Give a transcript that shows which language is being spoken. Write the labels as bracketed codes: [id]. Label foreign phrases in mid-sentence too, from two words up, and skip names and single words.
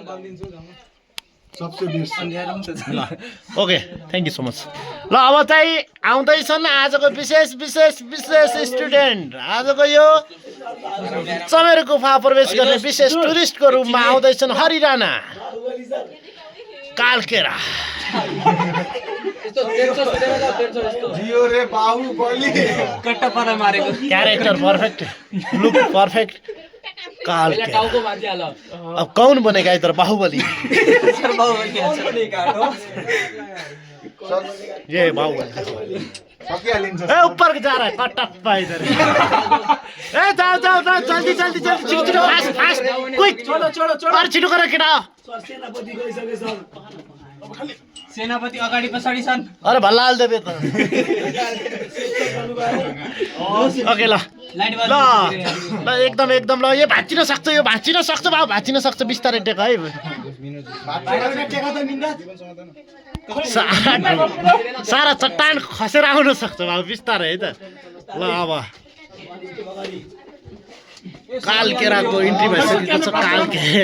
[en] OK thank you so much [ne] ल अब चाहिँ आउँदैछन् आजको विशेष विशेष विशेष स्टुडेन्ट आजको यो चमेरो गुफा प्रवेश गर्ने विशेष टुरिस्टको रूपमा आउँदैछन् हरि राणा कालकेरा [hi] जियो रे बाहुबली [ne] कट्टापारा मारेको [en] character perfect look perfect [hi] कालकेरा अब कौन बनेगा इधर बाहुबली ये बाहुबली [ne] सकिहालिन्छ [hi] ए ऊपर जा रहा है कटप्पा इधर ए जाओ जाओ जाओ जल्दी जल्दी जल्दी [ne] छिटो छिटो [en] fast fast quick [hi] चलो चलो चलो [ne] अरे छिटो गर केटा सेनापति अगाडि पछाडि छन् अरे भल्ला हाल देबे त ओके ल ल ल एकदम एकदम ल यो भाँचिन सक्छ बाबु भाँचिन सक्छ बिस्तारै टेक है सारा चट्टान खसेर आउन सक्छ बाबु बिस्तारै है त ल अब कालकेराको इन्ट्री भइसकेको छ कालके